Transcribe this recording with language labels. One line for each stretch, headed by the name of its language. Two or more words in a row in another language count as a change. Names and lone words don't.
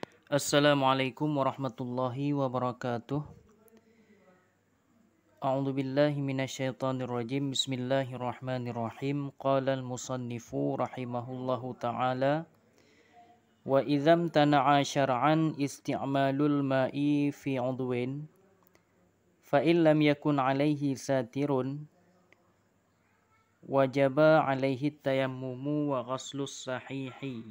Arabic: السلام عليكم ورحمة الله وبركاته. أعوذ بالله من الشيطان الرجيم. Bismillahirrahmanirrahim. قال المصنف رحمه الله تعالى وإذا امتنع شرعا استعمال الماء في عضو فإن لم يكن عليه ساتر وجب عليه التيمم وغسل الصحيح.